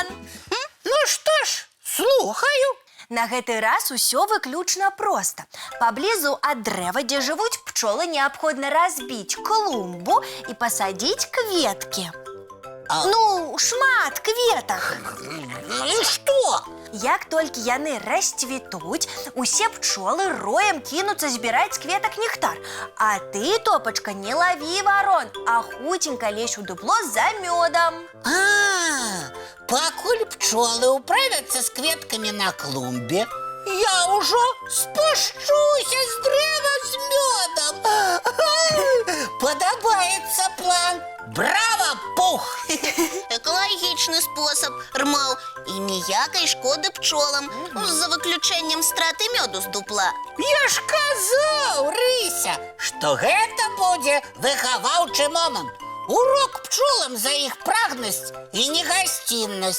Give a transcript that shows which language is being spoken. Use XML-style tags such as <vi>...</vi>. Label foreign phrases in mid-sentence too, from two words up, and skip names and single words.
<ru>Ну что ж, слухаю.</ru> <be>На гэты раз усё выключна проста. Паблізу ад дрэва, дзе жывуць пчолы, неабходна разбіць клумбу і пасадзіць кветкі. Ну, шмат кветак.</be> <ru>Ну и что?</ru> <be>Як толькі яны расцвітуць, усе пчолы роем кінуцца збіраць з кветак нектар. А ты, Топачка, не лаві варон, а хуценька лезь у дупло за мёдом.</be> <ru>Покуль пчелы управятся с кветками на клумбе, я уже спущуся с древа с медом. Подобается план. Браво, Пух!</ru> <be>Екалагічны спосаб, Рмал, і ніякай шкоды пчолам, за выключэннем страты мёду з дупла. Я ж казаў, Рыся, што гэта будзе выхаваўчы момант. Урок пчолам за іх прагнасць і негасціннасць.</be>